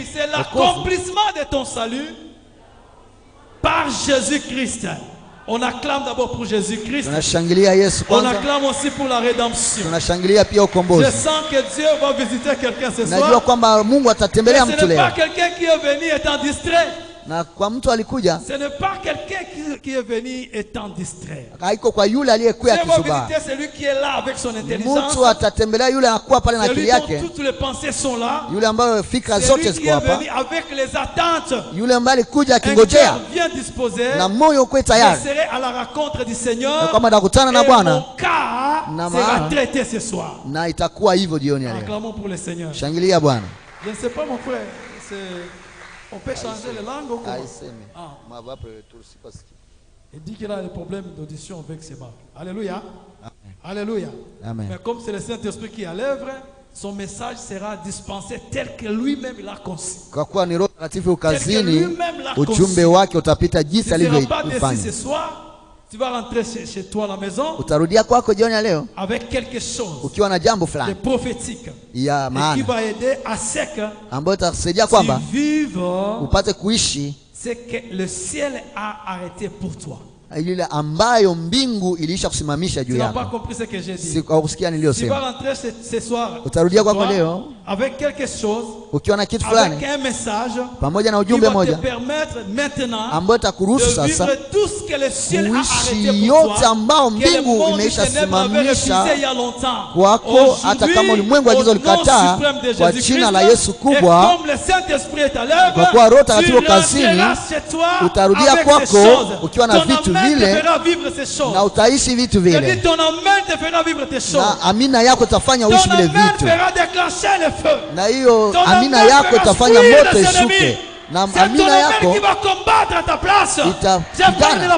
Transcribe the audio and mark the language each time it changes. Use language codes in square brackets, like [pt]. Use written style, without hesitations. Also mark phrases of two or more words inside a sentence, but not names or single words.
[fr] C'est l'accomplissement de ton salut par Jésus-Christ. On acclame d'abord pour Jésus-Christ. On acclame aussi pour la rédemption. Je sens que Dieu va visiter quelqu'un ce soir. Mais ce n'est pas quelqu'un qui est venu étant distrait. [sw] Na kwa mtu alikuja, [fr] ce n'est pas quelqu'un qui est venu étant distrait. [sw] haiko kwa yule aliyekuwa akisuba. [fr] C'est lui qui est là avec son intelligence. [sw] Mtu atatembelea yule anakuwa pale na akili yake. [fr] Toutes les pensées sont là. [sw] Yule ambaye fikra zote ziko hapa. [fr] Avec les attentes. [sw] Yule ambaye alikuja akingojea. [fr] Bien disposé. [sw] Na moyo uko tayari. [fr] Je serai à la rencontre du Seigneur. [sw] Na kama nakutana na Bwana. [fr] Na sera traité ce soir. [sw] Na itakuwa hivyo jioni ya leo. [fr] Acclamons pour le Seigneur. [sw] Shangilia Bwana. [fr] Je ne sais pas mon frère, on peut changer les langues ou quoi? Il dit qu'il a des problèmes d'audition avec ses mains. Alléluia. Alléluia. Amen. Mais comme c'est le Saint-Esprit qui est à l'œuvre, son message sera dispensé tel que lui-même l'a conçu. [sw] Kwa kuwa ni Roho Mtakatifu ukazini, ujumbe wake utapita jinsi alivyofanya. [fr] Ce soir, tu vas rentrer chez toi à la maison. [sw] Utarudia kwako jioni ya leo [fr] avec quelque chose [sw] ukiwa na jambo fulani [fr] de prophétique [sw] ya maana [fr] qui va aider à ce que [sw] ambayo itakusaidia kwamba upate kuishi [fr] ce que le ciel a arrêté pour toi. [sw] Ile ambayo mbingu ilisha kusimamisha juu yako. Sikusikia niliyosema. [fr] Tu vas rentrer ce soir. [sw] Utarudia kwako leo [fr] avec quelque chose, [sw] ukiwa na kitu fulani, [fr] avec un message, [sw] pamoja na ujumbe moja ambao utakuruhusu sasa kuishi yote ambao mbingu imeisha simamisha kwako, hata kama ulimwengu agizo likataa, kwa jina la Yesu kubwa. Kwa kuwa Roho Mtakatifu kazini, utarudia kwako ukiwa na vitu vile na utaishi vitu vile, na amina yako itafanya uishi vile vitu, na hiyo amina yako itafanya moto ishuke, na amina yako itapigana.